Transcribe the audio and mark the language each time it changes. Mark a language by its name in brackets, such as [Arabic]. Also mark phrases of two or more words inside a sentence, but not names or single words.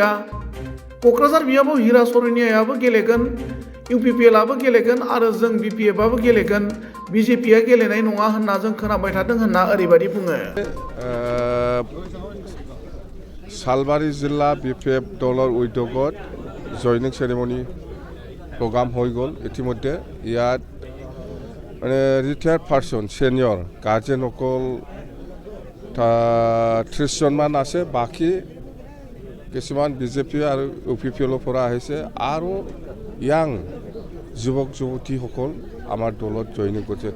[Bodo] क'क्राझार बियाबाव हिरा सरनियायाबो गेलेगोन, इउपिपिएलआबो गेलेगोन आरो जों बिपिएफआबो गेलेगोन, बिजेपिआ गेलेनाय नङा होनना जों खोनाबाय थादों होनना ओरैबायदि बुङो। [Assamese] सालबारि जिल्ला बिपिएफ दলৰ উদ্যোগত জয়নিং চেৰিমনি প্ৰগ্ৰাম হৈ গ'ল। ইতিমধ্যে ইয়াত মানে ৰিটায়াৰ্ড পাৰ্চন ছিনিয়ৰ গাৰ্জেনসকল 30জনমান আছে, বাকী কিছুমান বিজেপি আৰু ইউপিপিএলৰ পৰা আহিছে আৰু ইয়াং যুৱক যুৱতীসকল আমাৰ দলত জইনিং কৰিছে।